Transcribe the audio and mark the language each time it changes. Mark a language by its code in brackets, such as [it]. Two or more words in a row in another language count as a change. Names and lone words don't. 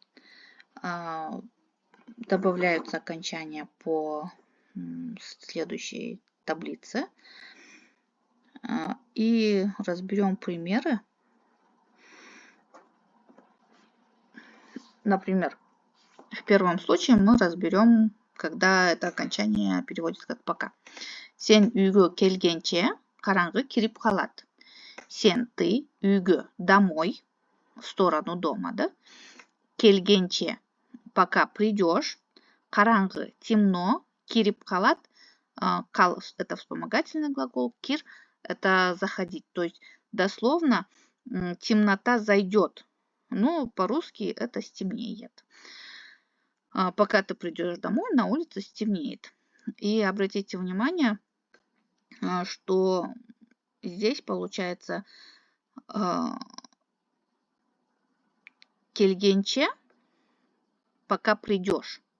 [ru] Добавляются окончания по следующей таблице. И разберем примеры. Например, в первом случае мы разберем, когда это окончание переводится как пока. [ky] Сен үйгө келгенче караңгы кирип калат. Сен, [ru] ты, үйгө, домой, в сторону дома, да? Келгенче, пока придешь. [ky] Караңгы, темно. Кирип калат, кал – [ru] это вспомогательный глагол. Кир – это заходить. То есть дословно темнота зайдет. Но по-русски это стемнеет. Пока ты придешь домой, на улице стемнеет. И обратите внимание, что здесь получается келгенче, пока придешь.